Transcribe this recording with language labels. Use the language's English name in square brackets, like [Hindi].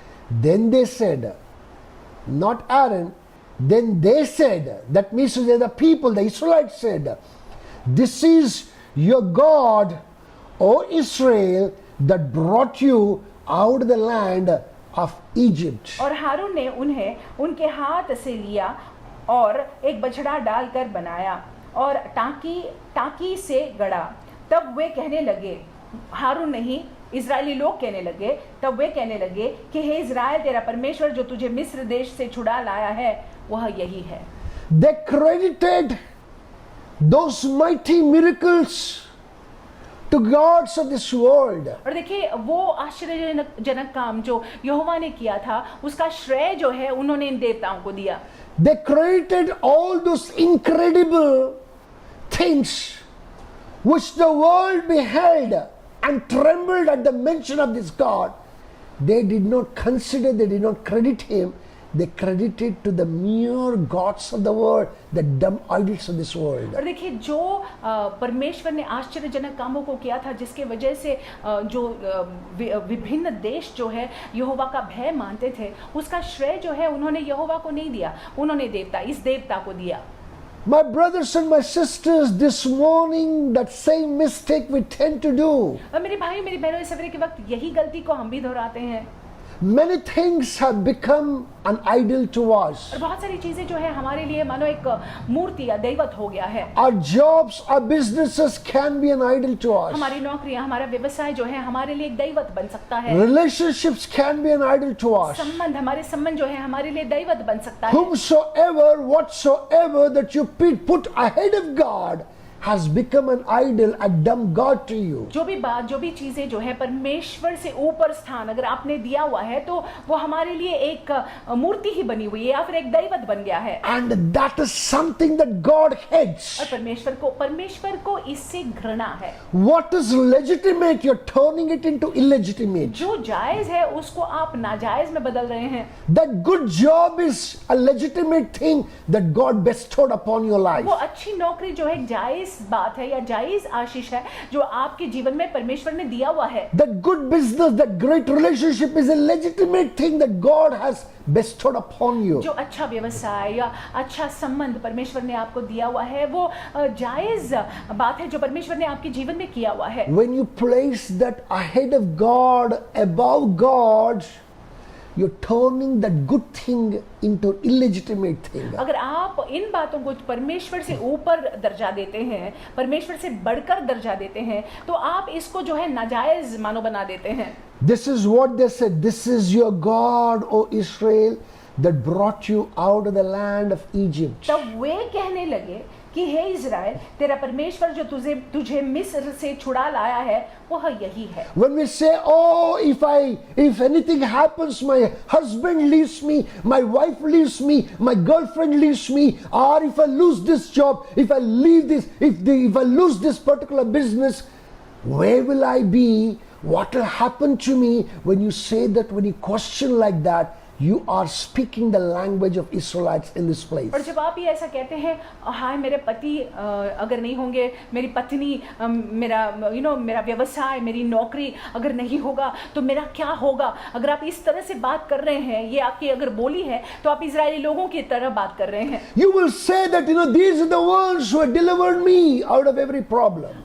[English] Then they said, not Aaron, then they said, that means the people, the Israelites said, this is your God, O Israel, that brought you out of the land of Egypt. [Hindi] और हारून ने उन्हें उनके हाथ से लिया और एक बछड़ा डालकर बनाया और टांकी से गड़ा। तब वे कहने लगे, हारून नहीं, इजरायली लोग कहने लगे, तब वे कहने लगे कि हे इजराइल, तेरा परमेश्वर जो तुझे मिस्र देश से छुड़ा लाया है वह यही है। [English] They credited those mighty miracles to gods of this world. [Hindi] और देखिए, वो आश्चर्यजनक काम जो यहोवा ने किया था, उसका श्रेय जो है उन्होंने इन देवताओं को दिया। [English] They credited all those incredible things which the world beheld and trembled at the mention of this God. They did not consider, they did not credit him. They credited to the mere gods of the world, the dumb idols of this world. [Hindi] और देखिए, जो परमेश्वर ने आश्चर्यजनक कामों को किया था, जिसके वजह से जो विभिन्न देश जो है यहोवा का भय मानते थे, उसका श्रेय जो है उन्होंने यहोवा को नहीं दिया, उन्होंने इस देवता को दिया। [English] My brothers and my sisters, this morning that same mistake we tend to do. [Hindi] और मेरे भाई, मेरी बहनों, इस सवेरे के वक्त यही गलती को हम भी दोहराते हैं। [English] Many things have become an idol to us. [Hindi] और बहुत सारी चीजें जो है हमारे लिए मानो एक मूर्ति या दैवत हो गया है। [English] Our jobs, our businesses can be an idol to us. [Hindi] हमारी नौकरियां, हमारा व्यवसाय जो है हमारे लिए एक दैवत बन सकता है। [English] Relationships can be an idol to us. [Hindi] संबंध, हमारे संबंध जो है हमारे लिए दैवत बन सकता है। [English] Whomsoever, whatsoever that you put ahead of God has become an idol, a dumb god to you. [Hindi] जो भी बात, जो भी चीजें जो है परमेश्वर से ऊपर स्थान अगर आपने दिया हुआ है, तो वो हमारे लिए एक मूर्ति ही बनी हुई है या फिर एक दैवत बन गया है। [English] And that is something that God hates. [Hindi] और परमेश्वर को इससे घृणा है। [English] What is legitimate, you're turning it into illegitimate. [Hindi] जो जायज है उसको आप नाजायज में बदल रहे हैं। [English] That good job is a legitimate thing that God bestowed upon your life. [Hindi] वो अच्छी नौकरी जो है जायज जायज बात है या जायज आशीष है जो आपके जीवन में परमेश्वर ने दिया हुआ है। [English] That good business, that great relationship is a legitimate thing that God has bestowed upon you. [Hindi] जो अच्छा व्यवसाय या अच्छा संबंध परमेश्वर ने आपको दिया हुआ है वो जायज बात है जो परमेश्वर ने आपके जीवन में किया हुआ है। [English] When you place that ahead of God, above God, you're turning that good thing into illegitimate thing. [Hindi] अगर आप इन बातों को परमेश्वर से ऊपर दर्जा देते हैं, परमेश्वर से बढ़कर दर्जा देते हैं, तो आप इसको जो है नाजायज मानो बना देते हैं। [English] This is what they said. This is your God, O Israel, that brought you out of the land of Egypt. [Hindi] तब वे कहने लगे कि हे इज़राइल, तेरा परमेश्वर जो तुझे मिस्र से छुड़ा लाया है वह यही है। [English] When we say, oh, if anything happens, my husband leaves me, my wife leaves me, my girlfriend leaves me, or if I lose this job, if I leave this, if I lose this particular business, where will I be? What will happen to me? When you say that, when you question like that, you are speaking the language of Israelites in this place. [Hindi] और जब आप ये ऐसा कहते हैं, हाय मेरे पति अगर नहीं होंगे, मेरी पत्नी, मेरा व्यवसाय, मेरी नौकरी अगर नहीं होगा तो मेरा क्या होगा, अगर आप इस तरह से बात कर रहे हैं, ये आपकी अगर बोली है तो आप इजरायली लोगों की तरह बात कर रहे हैं। [English] You will say that these are the ones who have delivered me out of every problem.